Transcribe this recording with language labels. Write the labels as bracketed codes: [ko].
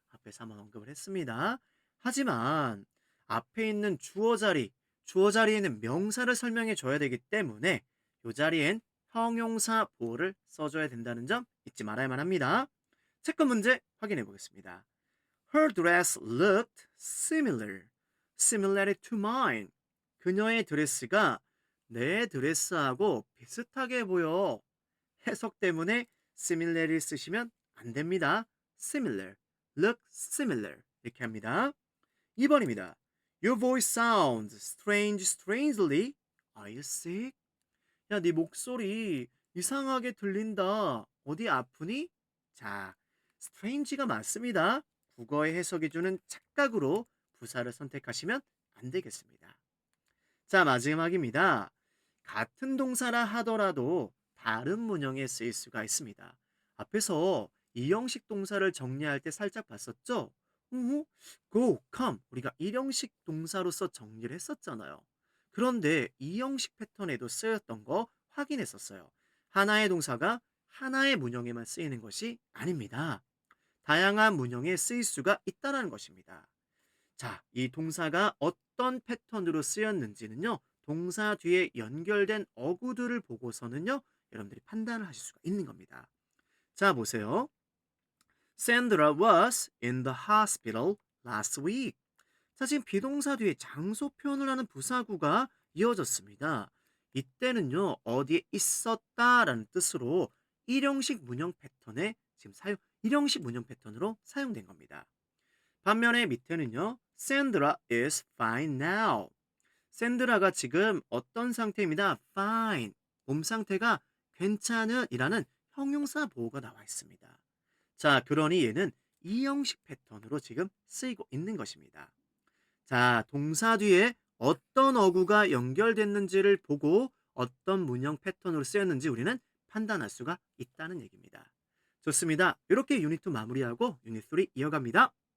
[ko] 앞에서 한번 언급을 했습니다. 하지만 앞에 있는 주어 자리에는 명사를 설명해 줘야 되기 때문에 이 자리엔 형용사 보호를 써줘야 된다는 점 잊지 말아야만 합니다. 체크 문제 확인해 보겠습니다. [en] Her dress looked similar to mine. [ko] 그녀의 드레스가 내 드레스하고 비슷하게 보여. 해석 때문에 similar을 쓰시면 안 됩니다. [en] similar, look similar [ko] 이렇게 합니다. 2번입니다. [en] Your voice sounds strangely. Are you sick? [ko] 야, 네 목소리 이상하게 들린다. 어디 아프니? 자, strange가 맞습니다. 국어의 해석이 주는 착각으로 부사를 선택하시면 안 되겠습니다. 자, 마지막입니다. 같은 동사라 하더라도 다른 문형에 쓰일 수가 있습니다. 앞에서 이형식 동사를 정리할 때 살짝 봤었죠? go, come 우리가 일형식 동사로서 정리를 했었잖아요. 그런데 이형식 패턴에도 쓰였던 거 확인했었어요. 하나의 동사가 하나의 문형에만 쓰이는 것이 아닙니다. 다양한 문형에 쓰일 수가 있다는 것입니다. 자, 이 동사가 어떤 패턴으로 쓰였는지는요, 동사 뒤에 연결된 어구들을 보고서는요, 여러분들이 판단을 하실 수가 있는 겁니다. 자, 보세요. [en] Sandra was in the hospital last week. [ko] 자, 지금 비동사 뒤에 장소 표현을 하는 부사구가 이어졌습니다. 이때는요, 어디에 있었다라는 뜻으로 일형식 문형 패턴에 지금 일형식 문형 패턴으로 사용된 겁니다. 반면에 밑에는요, [en] Sandra is fine now. [ko] 샌드라가 지금 어떤 상태입니다. [en] fine. [ko] 몸 상태가 괜찮은 이라는 형용사 보호가 나와 있습니다. 자, 그러니 얘는 이형식 패턴으로 지금 쓰이고 있는 것입니다. 자, 동사 뒤에 어떤 어구가 연결됐는지를 보고 어떤 문형 패턴으로 쓰였는지 우리는 판단할 수가 있다는 얘기입니다. 좋습니다. 이렇게 유닛 2 마무리하고 유닛 3 이어갑니다.